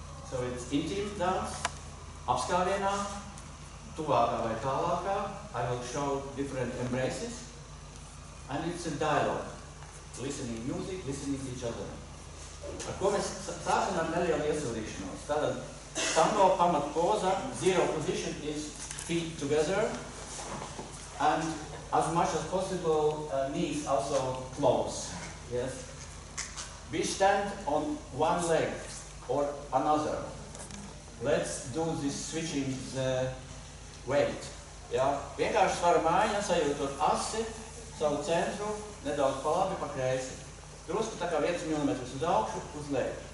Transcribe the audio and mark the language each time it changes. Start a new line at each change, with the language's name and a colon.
English: So it's intimate dance,
Latvian: apskāvienā, tuvākā vai tālākā.
English: I will show different embraces. And it's a dialogue, listening music, listening to each other.
Latvian: Ar ko mēs sāksim ar nelielu iesildīšanos. Tātad tango pamat poza,
English: zero position is feet together, and as much as possible knees also close. Yes. We stand on one leg or another. Let's do this switching the weight.
Latvian: Ja? Vienkārši svara mājiņa, sajūtot asi, savu centru, nedaudz pa labi, pa kreisi. Drusku tā kā 1 milimetrs uz augšu, uz leju.